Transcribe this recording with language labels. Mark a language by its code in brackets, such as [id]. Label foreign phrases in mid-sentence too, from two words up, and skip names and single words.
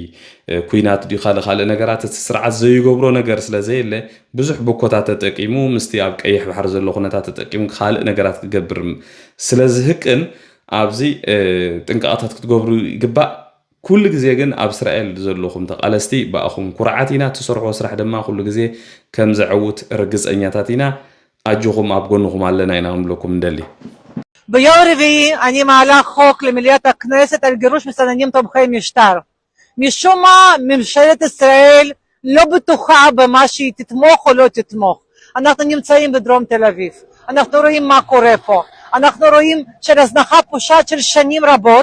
[ti] ኩናት ካልእ ነገራት እቲ ስርዓት ዘይገብሮ ነገር ስለዘየለ ብዙሕ ብኮታት ተጠቂሙ ምስቲ ኣብ ቀይሕ ባሕሪ ዘሎ ኩነታት ተጠቂሙ ካልእ ነገራት ክገብር ስለዝህቅን ኣብዚ ጥንቃቐታት ክትገብሩ ይግባእ። ኩሉ ግዜ ግን ኣብ እስራኤል ዘለኹም ተቃለስቲ ባእኹም ኩርዓት ኢና ትሰርሖ ስራሕ ድማ ኩሉ ግዜ ከም ዘዕውት ርግፀኛታት ኢና። ኣጅኹም ኣብ ጎንኹም ኣለና ኢና ንብለኩም እንደሊ። [he] ביום רביעי אני מעלה חוק למליאת הכנסת על גירוש מסתננים תומכי משטר. משום מה ממשלת ישראל לא בטוחה במה שהיא תתמוך או לא תתמוך. אנחנו נמצאים בדרום תל אביב. אנחנו רואים מה קורה פה. אנחנו רואים של הזנחה פושעת של שנים רבות.